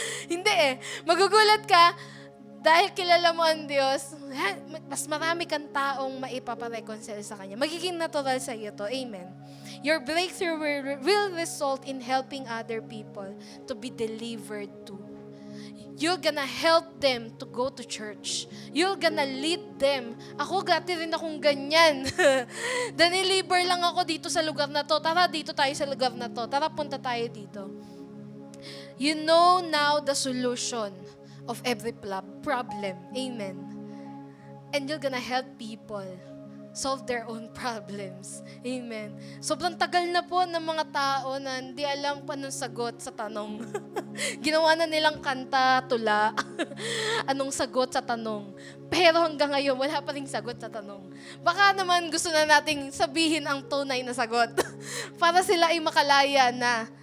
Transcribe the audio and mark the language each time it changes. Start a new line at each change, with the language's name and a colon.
Filipino: Hindi Magugulat ka, dahil kilala mo ang Diyos, mas marami kang taong maipapareconcile sa Kanya. Magiging natural sa iyo to. Amen.
English: Your breakthrough will result in helping other people to be delivered too. You're gonna help them to go to church. You're gonna lead them.
Filipino: Ako, dati rin akong ganyan. Daniliber lang ako dito sa lugar na to. Tara, dito tayo sa lugar na to. Tara, punta tayo dito.
English: You know now the solution of every problem. Amen. and you're gonna help people solve their own problems. Amen.
Filipino: Sobrang tagal na po ng mga tao na hindi alam pa anong sagot sa tanong. Ginawa na nilang kanta, tula, anong sagot sa tanong. Pero hanggang ngayon, wala pa rin sagot sa tanong. Baka naman gusto na nating sabihin ang tunay na sagot para sila ay makalaya na.